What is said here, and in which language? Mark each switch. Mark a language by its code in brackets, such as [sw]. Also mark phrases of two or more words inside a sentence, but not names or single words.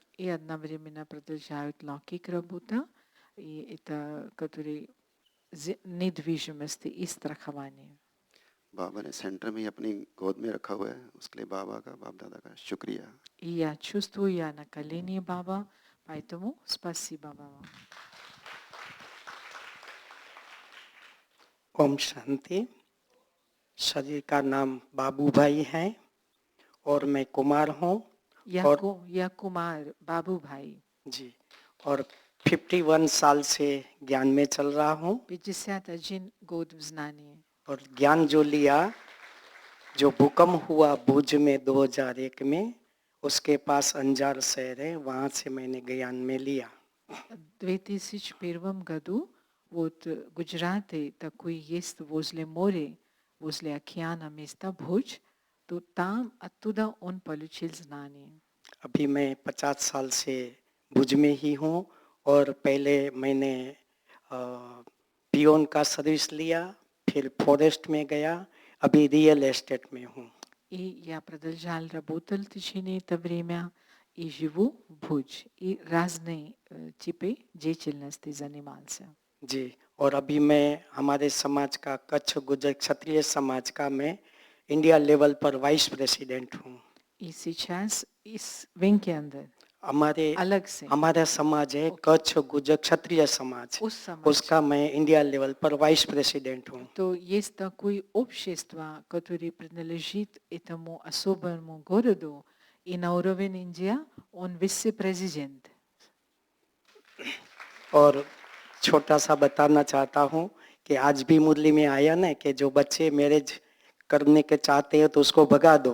[ru] И одновременно продолжают локик работа. И это который недвижимость и страхование. [hi] बाबा ने सेंटर में ही अपनी गोद में रखा हुआ है, उसके लिए बाबा का, बाप दादा का शुक्रिया. [ru] И я чувствую, я на колене Баба, поэтому спасибо Баба. [hi] ओम शांति। शरीर का नाम बाबू भाई है और मैं कुमार हूँ। या कुमार बाबू भाई जी, और 51 साल से ज्ञान में चल रहा हूँ। [ru] 51 год в знании. [hi] और ज्ञान जो लिया, जो भूकंप हुआ भुज में 2001 में, उसके पास अंजार शहर है, वहाँ से मैंने ज्ञान में लिया. [ru] В 2001 году вот в Гуджарате такой есть возле моря, возле океана место Бхуж, то там оттуда он получил знание. [hi] अभी मैं 50 साल से भुज में ही हूँ और पहले मैंने पियोन का सर्विस लिया, फिर फॉरेस्ट में गया, अभी [en] real estate [hi] में हूँ. [ru] И я продолжал работать в течение этого времени и живу в Бхуж. И разные типы деятельности занимался. [hi] जी, और अभी मैं हमारे समाज का कच्छ गुजर क्षत्रिय समाज का मैं [en] India level [hi] पर [en] vice president [hi] हूँ. [ru] И сейчас [hi] इस विंग के अंदर हमारा समाज है कच्छ गुजर क्षत्रिय समाज, उसका मैं [en] India level [hi] पर [en] vice president [hi] हूँ. [ru] То есть такое общество, которое принадлежит этому особому городу, и на уровне Индии он вице-президент. [hi] और छोटा सा बताना चाहता हूँ कि आज भी मुरली में आया ना कि जो बच्चे मैरिज करने के चाहते हैं तो उसको भगा दो.